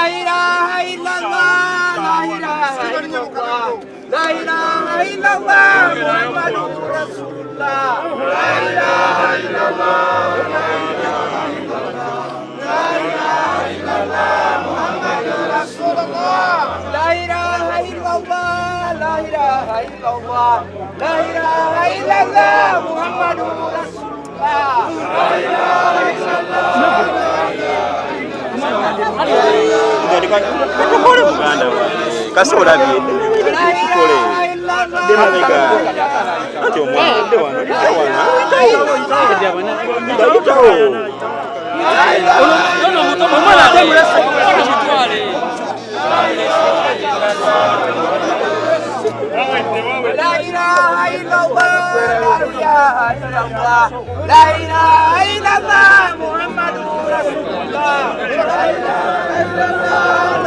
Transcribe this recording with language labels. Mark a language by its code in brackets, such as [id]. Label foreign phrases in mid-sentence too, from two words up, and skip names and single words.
[ar] إله إلا الله لا إله إلا الله لا إله إلا الله محمد رسول الله لا إله إلا الله لا إله إلا الله لا إله إلا الله محمد رسول الله لا إله إلا الله لا إله إلا الله لا إله إلا الله محمد رسول الله لا إله إلا الله kasola bikole demabega ati omwana dewana لا إله إلا الله لا إله إلا الله لا إله إلا الله محمد رسول الله لا إله إلا الله